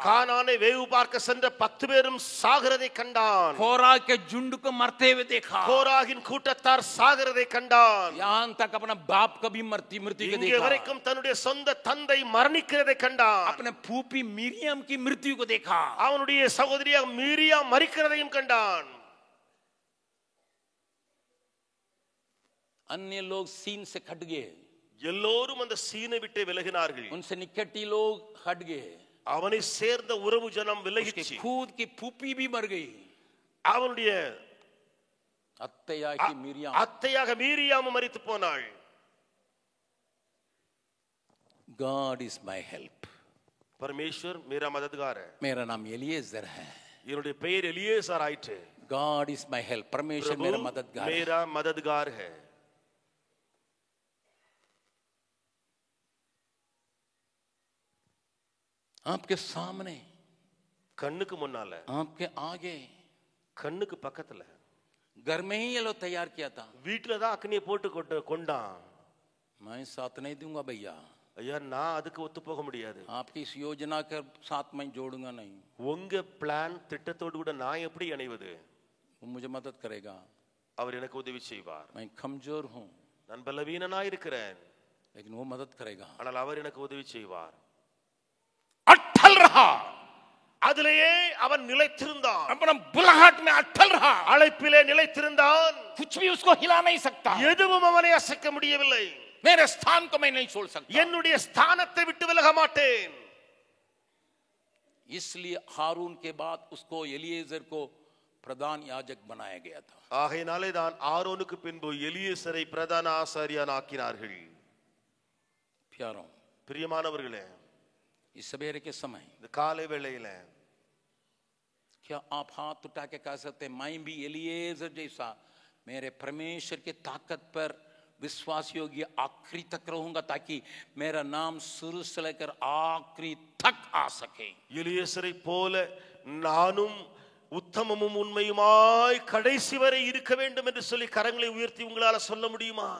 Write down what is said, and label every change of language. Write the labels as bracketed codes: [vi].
[ta] கானானை வேவு பார்க்க சென்ற 10 பேரும் சாகிறதை கண்டான். [hi] कोरा के झुंड को मरते हुए देखा, [ta] கோராகின் கூட்டத்தார் சாகிறதை கண்டான். [hi] यहां तक अपना बाप को भी मृत्यु को [ta] இங்கே [hi] देखा, [ta] வரைக்கும் தன்னுடைய சொந்த தந்தை மரணிக்கிறதை கண்டான். [hi] अपने फूफी मिरियम की मृत्यु को देखा, [ta] அவனுடைய சகோதரியாக மீரியா மரிக்கிறதையும் கண்டான். [hi] अन्य लोग सीन से हट गए, [ta] எல்லோரும் அந்த சீனை விட்டு விலகினார்கள். [hi] उनसे निकटी लोग हट गए, [ta] அவனை சேர்ந்த உறவு ஜனம் விலகிச்சு. [hi] खुद की फूफी भी मर गई, [ta] அவனுடைய [hi] अत्तया की मिरियम, [ta] அத்தையாக மீரியாவும் மரித்து போனாள். [en] God is my help, [hi] परमेश्वर मेरा मददगार है. मेरा नाम एलिएजर है, [ta] என்னுடைய பெயர் எலியேசர் ஆயிற்று. [en] God is my help, [hi] परमेश्वर मेरा मददगार है. मेरा मददगार है. आपके सामने, [ta] கண்ணுக்கு முன்னால, [hi] आपके आगे, [ta] கண்ணுக்கு பக்கத்துல, [hi] घर में ही ये लोग तैयार किया था, [ta] வீட்டுல தான் அக்னியை போட்டு கொண்டான். [hi] मैं साथ नहीं दूंगा भैया, [ta] ஐயா நான் அதுக்கு ஒத்து போக முடியாது. [hi] आपकी इस योजना के साथ मैं जोड़ूंगा नहीं, [ta] உங்க பிளான் திட்டத்தோடு கூட நான் எப்படி இணைவது? [hi] वो मुझे मदद करेगा, [ta] அவர் எனக்கு உதவி செய்வார். [hi] मैं कमजोर हूं, [ta] நான் பலவீனனா இருக்கிறேன், [hi] लेकिन वो मदद करेगा. [ta] ஆனால் அவர் எனக்கு உதவி செய்வார். [hi] अटल रहा, [ta] அதிலேயே அவன் நிலைத்திருந்தான். [hi] अपना बुलाहट में अटल रहा, [ta] அழைப்பிலே நிலைத்திருந்தான். [hi] कुछ भी उसको हिला नहीं सकता, [ta] எதுவும் அவனை அசைக்க முடியவில்லை. [hi] मेरे स्थान को मैं नहीं छोड़ सकता, [ta] என்னுடைய ஸ்தானத்தை விட்டு விலக மாட்டேன். [hi] इसलिए हारून के बाद उसको एलिएजर को प्रधान याजक बनाया गया था. [ta] ஆகையினாலே தான் ஆரோனுக்கு பின்பு எலியேசரை பிரதான ஆசாரியன் ஆக்கினார்கள். [hi] प्यारों, [ta] பிரியமானவர்களே, [hi] इस सवेरे के समय [ta] இந்த காலை வேளையில [hi] क्या आप हाथ उठा के कह सकते हैं, मैं भी एलिएजर जैसा मेरे परमेश्वर की ताकत पर विश्वास योग्य आखिरी तक रहूंगा, ताकि मेरा नाम शुरू से लेकर आखिरी तक आ सके. [ta] எலியேசரை போல நானும் உத்தமமும் உண்மையுமாய் கடைசி வரை இருக்க வேண்டும் என்று சொல்லி கரங்களை உயர்த்தி உங்களால சொல்ல முடியுமா?